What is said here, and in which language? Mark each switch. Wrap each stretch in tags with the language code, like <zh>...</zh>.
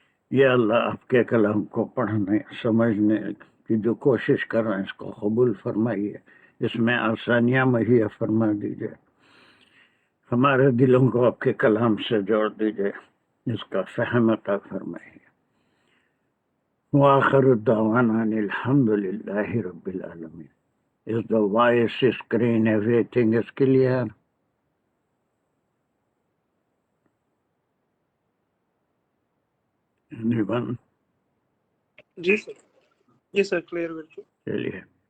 <ur>یا اللہ آپ کے کلام کو پڑھنے سمجھنے کی جو کوشش کر رہے ہیں اس کو قبول فرمائیے، اس میں آسانیاں مہیا فرما دیجیے، ہمارے دلوں کو آپ کے کلام سے جوڑ دیجیے، اس کا فہم عطا فرمائیے.</ur> <ar>وآخر الدعوانا ان الحمد للہ رب العالمین.</ar> <en>Is the voice, screen, everything is clear? Anyone?</en> <ur>جی sir, جی sir, clear بالکل. چلیے.</ur>